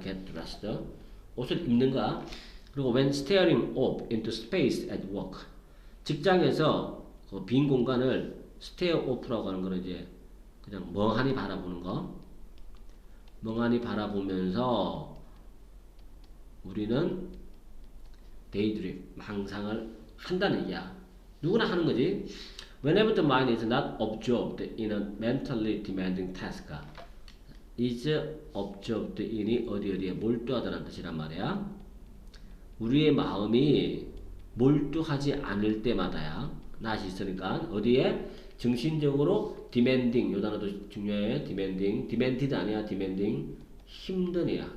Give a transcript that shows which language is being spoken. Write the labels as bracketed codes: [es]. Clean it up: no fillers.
[en] get dressed, [ko] 옷을 입는 거야. 그리고 [en] when staring off into space at work, [ko] 직장에서 그 빈 공간을 stare off라고 하는 거는 이제 그냥 멍하니 바라보는 거. 멍하니 바라보면서 우리는 daydream, 망상을 한다는 얘기야. 누구나 하는 거지. [en] Whenever the mind is not absorbed in a mentally demanding task, is absorbed in이 [ko] 어디에 몰두하다는 뜻이란 말이야. 우리의 마음이 몰두하지 않을 때마다야. 낫이 있으니까 어디에? 정신적으로 demanding, 요 단어도 중요해. demanded 아니야. demanding, 힘든 이야.